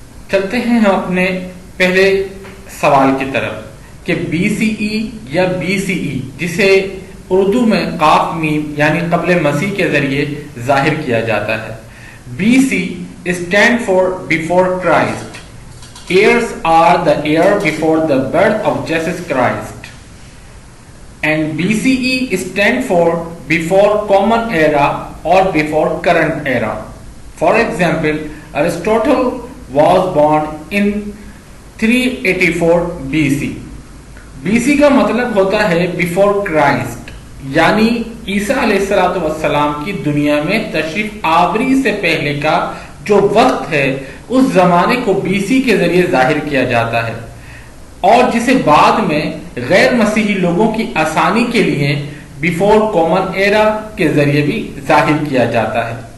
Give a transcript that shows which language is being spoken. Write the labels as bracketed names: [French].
[Urdu] چلتے ہیں ہم اپنے پہلے سوال کی طرف کہ BCE یا BCE، جسے اردو میں قاف میم یعنی قبل مسیح کے ذریعے ظاہر کیا جاتا ہے۔ [English] BC stand for before Christ. Years are the year before the birth of Jesus Christ. And BCE stand for before common era or before current era. For example, Aristotle was born in 384 BC. [Urdu] BC کا مطلب ہوتا ہے [English] before Christ، [Urdu] یعنی عیسیٰ علیہ السلام کی دنیا میں تشریف آوری سے پہلے کا جو وقت ہے، اس زمانے کو BC کے ذریعے ظاہر کیا جاتا ہے، اور جسے بعد میں غیر مسیحی لوگوں کی آسانی کے لیے بیفور کامن ایرا کے ذریعے بھی ظاہر کیا جاتا ہے۔